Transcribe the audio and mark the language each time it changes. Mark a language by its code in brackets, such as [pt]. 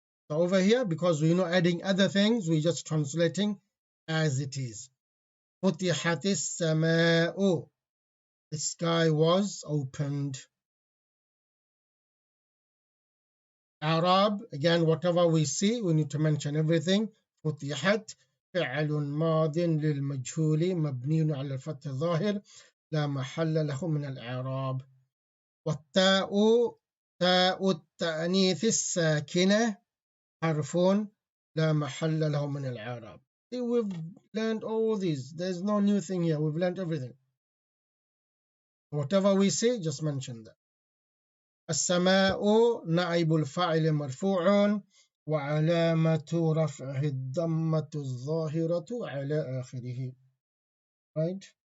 [en] So over here, because we're not adding other things, we're just translating as it is. [ar] فتحت السماء, [en] the sky was opened. Arab, again, whatever we see, we need to mention everything. [ar] فتحت فعل ماض للمجهول مبني على الفتح الظاهر لا محل له من الإعراب. والتاء تاء التأنيث الساكنة حرف لا محل له من الإعراب. [en] We've learned all these. There's no new thing here. We've learned everything. Whatever we say, just mention that. [ar] السماء نائب الفاعل مرفوع وعلامة رفعه الضمة الظاهرة على آخره. [en] Right?